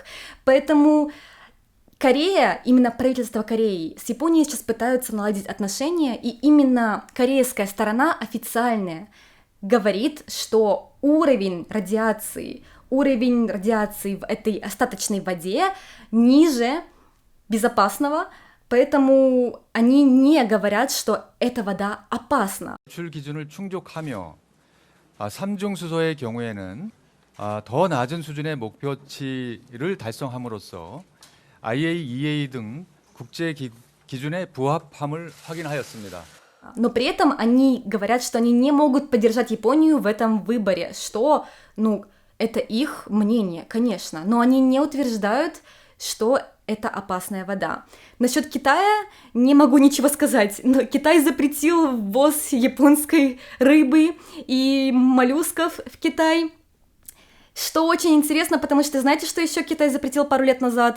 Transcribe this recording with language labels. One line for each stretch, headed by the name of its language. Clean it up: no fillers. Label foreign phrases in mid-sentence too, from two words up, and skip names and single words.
Russian: Поэтому Корея, именно правительство Кореи, с Японией сейчас пытаются наладить отношения, и именно корейская сторона официальная говорит, что уровень радиации в этой остаточной воде ниже безопасного, поэтому они не говорят, что эта вода опасна.
Korean: 배출 기준을 충족하며 3중 수소의 경우에는 더 낮은 수준의 목표치를 달성함으로써 IAEA 등 국제 기준에 부합함을 확인하였습니다.
Russian: Но при этом они говорят, что они не могут поддержать Японию в этом выборе, что, это их мнение, конечно, но они не утверждают, что это опасная вода. Насчет Китая не могу ничего сказать, но Китай запретил ввоз японской рыбы и моллюсков в Китай, что очень интересно, потому что знаете, что еще Китай запретил пару лет назад?